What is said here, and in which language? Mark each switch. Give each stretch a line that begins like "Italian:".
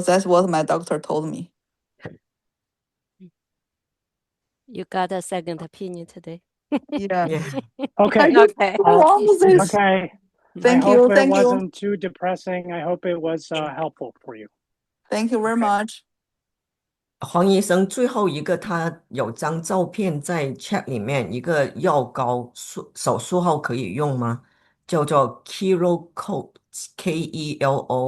English: That's what my doctor told me. You got a second opinion today. Yeah. Okay. Okay. Okay. Thank I you. hope it Thank you. wasn't too depressing. I hope it was helpful for you. Thank you very much.
Chinese: 黄医生，最后一个他有张照片在 chat 里面，一个药膏手术后可以用吗？叫做 Kelocote Kelocote。